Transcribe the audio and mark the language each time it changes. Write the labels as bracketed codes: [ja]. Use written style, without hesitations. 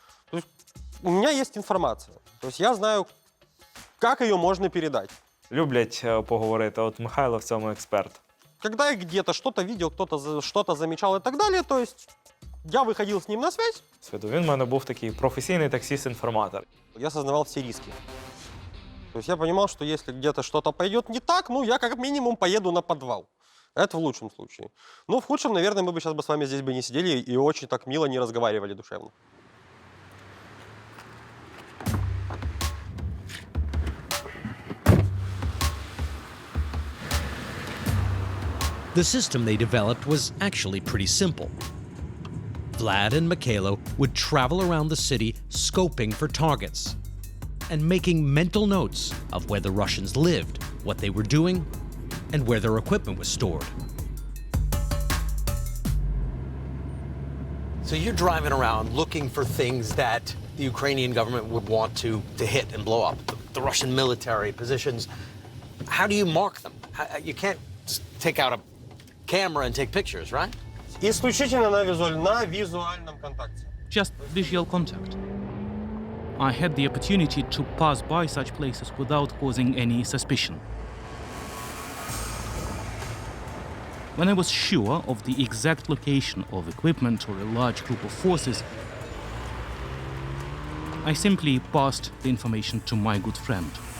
[ru] То есть у меня есть информация. То есть я знаю, как ее можно передать. [uk] Люблять поговорити, от Михайло в цьому експерт. [ru] Когда я где-то что-то видел, кто-то что-то замечал и так далее, то есть я выходил с ним на связь. [uk] Він в мене був такий професійний таксист-інформатор. [ru] Я осознавал все риски. То есть я понимал, что если где-то что-то пойдет не так, я как минимум поеду на подвал. Это в лучшем случае. В худшем, наверное, мы бы сейчас с вами здесь бы не сидели и очень так мило не разговаривали душевно. [en] The system they developed was actually pretty simple. Vlad and Mikhailo would travel around the city scoping for targets and making mental notes of where the Russians lived, what they were doing, and where their equipment was stored. So you're driving around looking for things that the Ukrainian government would want to hit and blow up, the Russian military positions. How do you mark them? You can't just take out a camera and take pictures, right? [ru] Исключительно на визуальном контакте. [en] Just visual contact. I had the opportunity to pass by such places without causing any suspicion. When I was sure of the exact location of equipment or a large group of forces, I simply passed the information to my good friend.